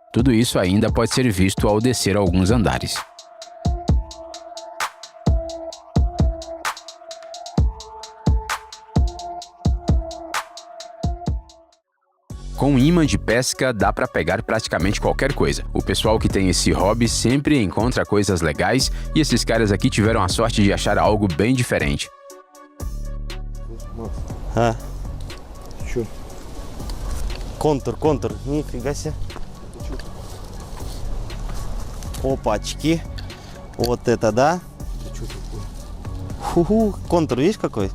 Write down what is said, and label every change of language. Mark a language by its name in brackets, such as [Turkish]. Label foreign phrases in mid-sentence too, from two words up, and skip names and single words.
[Portuguese] Tudo isso ainda pode ser visto ao descer alguns andares. Com um imã de pesca dá para pegar praticamente qualquer coisa. O pessoal que tem esse hobby sempre encontra coisas legais e esses caras aqui tiveram a sorte de achar algo bem diferente. [Russian] А, чё? Контур, нифига себе. Опачки. Вот это да. Ху-ху, контур видишь какой?